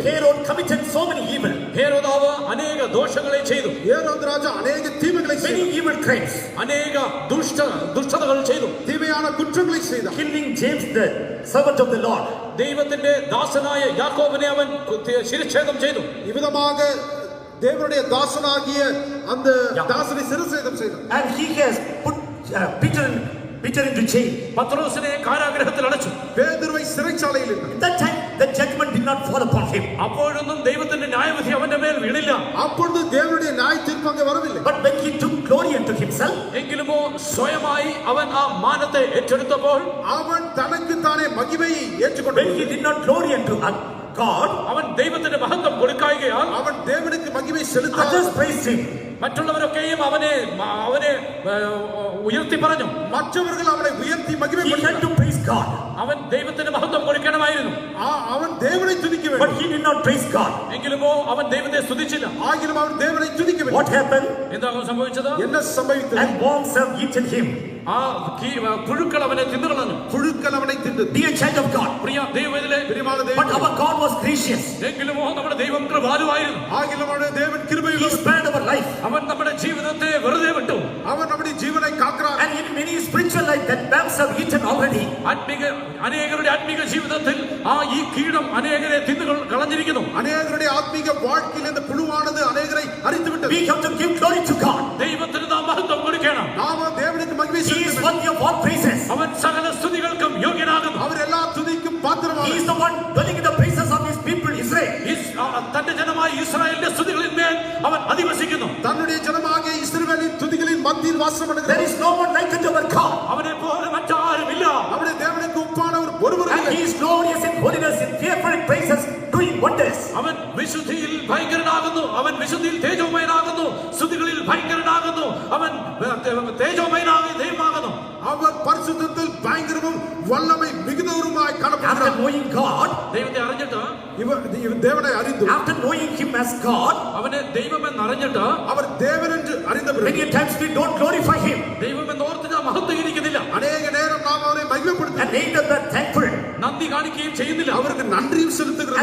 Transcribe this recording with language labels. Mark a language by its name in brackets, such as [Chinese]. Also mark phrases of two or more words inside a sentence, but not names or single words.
[English] Herod committed so many evil, [Malayalam] ഹേരോദാവ് അനേക ദോഷങ്ങളെ ചെയ്തു. [Tamil] ஏரோது ராஜா அநேக தீமைகளை many செய்தார். [English] evil crimes, [Malayalam] അനേക ദുഷ്ടതകൾ ചെയ്തു. [Tamil] தீமையான குற்றங்களை செய்தார். [English] killing James, the servant of the Lord. [Malayalam] ദൈവത്തിന്റെ ദാസനായ യാക്കോബിനെ അവൻ ശിരച്ഛേദം ചെയ്തു. [Tamil] இவ்விதமாக தேவனுடைய தாசனாகிய அந்த தாசனை சிரசேதம் செய்தார். [English] And he has put Peter into jail. [Malayalam] പത്രോസിനെ കാരാഗ്രഹത്തിൽ അടച്ചു. [Tamil] பேதுருவை சிறைச்சாலையில் இட்டார். [English] That time the judgment did not fall upon him. [Malayalam] അപ്പോഴൊന്നും ദൈവത്തിന്റെ ന്യായവിധി അവന്റെ മേൽ വീണില്ല. [Tamil] அப்பொழுது தேவனுடைய நியாய தீர்ப்பு அங்கே வரவில்லை. [English] But when he took glory unto himself, [Malayalam] എങ്കിലുമോ സ്വയമായി അവൻ ആ മാനത്തെ ഏറ്റെടുത്തപ്പോൾ, [Tamil] அவன் தனக்கு தானே மகிமையை when ஏற்றுக்கொண்டான். [English] he did not glory unto God, [Malayalam] അവൻ ദൈവത്തിന്റെ മഹത്വം കൊടുക്കായികയാൽ [Tamil] அவன் தேவனுக்கு மகிமை செலுத்த [English] others praised him. [Malayalam] മറ്റുള്ളവരൊക്കെയും അവനെ ഉയർത്തി പറഞ്ഞു. [Tamil] மற்றவர்கள் அவனை உயர்த்தி He மகிமைப்படுத்தினார். [English] had to praise God, [Malayalam] അവൻ ദൈവത്തിന് മഹത്വം കൊടുക്കണമായിരുന്നു. [Tamil] அவன் தேவனை துதிக்க but வேண்டும். [English] he did not praise God. [Malayalam] എങ്കിലുമോ അവൻ ദൈവത്തെ സ്തുതിച്ചില്ല. [Tamil] ஆகிலும் அவன் தேவனை துதிக்க What வேண்டும். [English] happened? [Malayalam] എന്താണ് സംഭവിച്ചത്? [Tamil] என்ன சம்பவித்தது? [English] And worms have eaten him. [Malayalam] ആ പുഴുക്കൾ അവനെ തിന്നുകളഞ്ഞു. [Tamil] புழுக்கள் அவனை தின்றது. [English] Dear child of God, [Malayalam] പ്രിയ ദൈവത്തിലെ, [Tamil] பிரியமான but தேவன், [English] our God was gracious. [Malayalam] എങ്കിലുമോ നമ്മുടെ ദൈവം കൃപാലുവായിരുന്നു. [Tamil] ஆகிலும் அவனுடைய தேவன் He கிருபையுள்ளவர். [English] spared our life. [Malayalam] അവൻ നമ്മുടെ ജീവിതത്തെ വെറുതെ വിട്ടു. [Tamil] அவன் நம்முடைய ஜீவனை காக்கிறார். [English] And in many spiritual life that worms have eaten already. [Malayalam] അനേകരുടെ ആത്മീക ജീവിതത്തിൽ ഈ കീടം അനേകരെ കളഞ്ഞിരിക്കുന്നു. [Tamil] அநேகருடைய ஆத்மீக வாழ்க்கையில் இந்த புழுவானது அநேகரை அரித்து விட்டது. [English] We have to give glory to God. [Malayalam] ദൈവത്തിന് നാം മഹത്വം കൊടുക്കണം. [Tamil] நாம தேவனுக்கு மகிமை [English] He is [Tamil] செலுத்த வேண்டும். [English] worthy of all praises. [Malayalam] അവൻ സകല സ്തുതികൾക്കും യോഗ്യനാകുന്നു. [Tamil] அவர் எல்லா துதிக்கும் രാജാവാണ്. [English] He is the one dwelling in the praises of his people Israel. [Malayalam] തന്റെ ജനമായ ഇസ്രായേലിന്റെ സ്തുതികളിന്മേൽ അവൻ അധിവസിക്കുന്നു. [Tamil] தன்னுடைய ஜனமாகிய இஸ்ரவேலின் துதிகளின் மத்தியில் வாசம் There பண்ணுகிறார். [English] is no one like unto our God. [Malayalam] അവനെ പോലെ മറ്റാരുമില്ല. [Tamil] நம்முடைய தேவனுக்கு ஒப்பானவர் ஒருவரும் And இல்லை. [English] he is glorious in holiness, in fearful in praises, doing wonders. [Malayalam] അവൻ വിശുദ്ധിയിൽ ഭയങ്കരനാകുന്നു. അവൻ വിശുദ്ധിയിൽ തേജോമയനാകുന്നു. സ്തുതികളിൽ ഭയങ്കരനാകുന്നു. അവൻ തേജോമയനാകുന്ന ദൈവമാകുന്നു. [Tamil] அவர் பரிசுத்தத்தில் பயங்கரமும் வல்லமை மிகுந்தவருமாய் After காணப்படுகிறார். [English] knowing God, [Malayalam] ദൈവത്തെ അറിഞ്ഞിട്ട്, [Tamil] இவர் தேவனை அறிந்து [English] after knowing him as God, [Malayalam] അവനെ ദൈവമെന്ന് അറിഞ്ഞിട്ട്, [Tamil] அவர் தேவன் என்று அறிந்த பிறகு [English] many times we don't glorify him. [Malayalam] ദൈവമെന്ന് ഓർത്ത് ഞാൻ മഹത്വീകരിക്കുന്നില്ല. [Tamil] அநேக நேரம் நாம் அவரை மகிமைப்படுத்த [English] And neither we are thankful. [Malayalam] നന്ദി കാണിക്കുകയും ചെയ്യുന്നില്ല. [Tamil] அவருக்கு நன்றியும் செலுத்துகிறது.